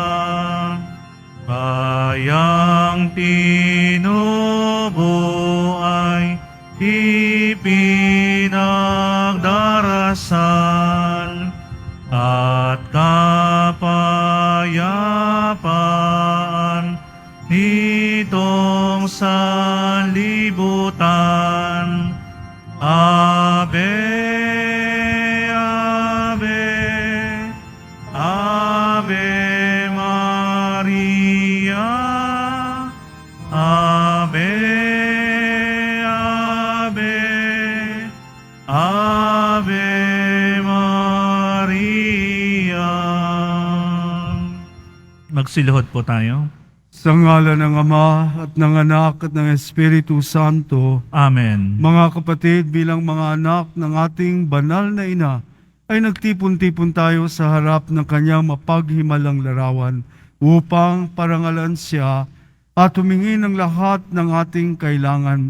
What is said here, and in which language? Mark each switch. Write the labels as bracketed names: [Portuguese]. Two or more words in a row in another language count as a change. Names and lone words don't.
[Filipino] Bayang tinubo ay ipinagdarasal at kapayapaan nitong sanlibutan. [Latin] Ave, Ave, Ave Maria, Ave, Ave, Ave Maria. [Filipino] Magsiluhod po tayo. Sa ngalan ng Ama at ng Anak at ng Espiritu Santo, Amen. mga kapatid, bilang mga anak ng ating banal na ina, ay nagtipon-tipon tayo sa harap ng kanyang mapaghimalang larawan upang parangalan siya at humingi ng lahat ng ating kailangan.